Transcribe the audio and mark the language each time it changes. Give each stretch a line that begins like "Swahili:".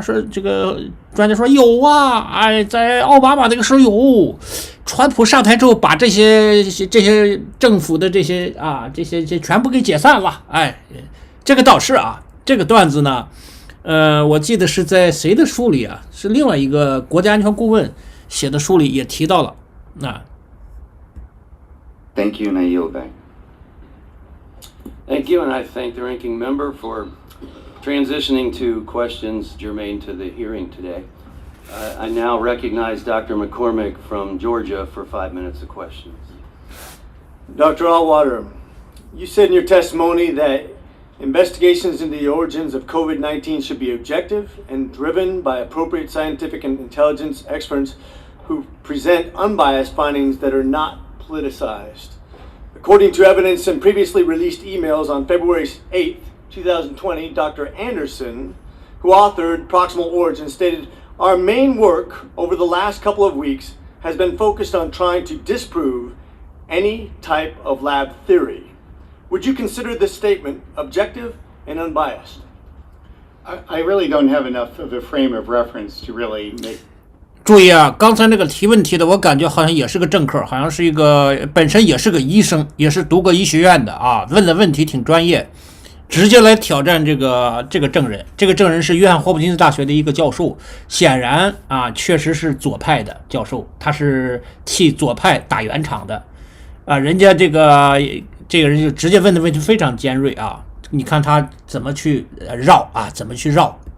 Chinese: 说这个专家说有啊，哎，在奥巴马那个时候有，川普上台之后把这些政府的这些全部给解散了，哎，这个倒是啊，这个段子呢。我记得是在谁的书里啊？是另外一个国家安全顾问写的书里也提到了。
English: Thank you, and I yield back. Thank you, and I thank the ranking member for transitioning to questions germane to the hearing today. I now recognize Dr. McCormick from Georgia for 5 minutes of questions. Dr. Allwater, you said in your testimony that investigations into the origins of COVID-19 should be objective and driven by appropriate scientific and intelligence experts who present unbiased findings that are not politicized. According to evidence in previously released emails on February 8, 2020, Dr. Anderson, who authored Proximal Origins, stated, "Our main work over the last couple of weeks has been focused on trying to disprove any type of lab theory. Would you consider this statement objective and unbiased?" I really don't have enough of a frame of reference to really make.
Chinese: 注意啊，刚才那个提问题的，我感觉好像也是个政客，好像是一个本身也是个医生，也是读过医学院的啊，问的问题挺专业，直接来挑战这个证人。这个证人是约翰霍普金斯大学的一个教授，显然啊，确实是左派的教授，他是替左派打圆场的啊，人家这个人就直接问的问题非常尖锐啊，你看他怎么去绕啊，怎么去绕。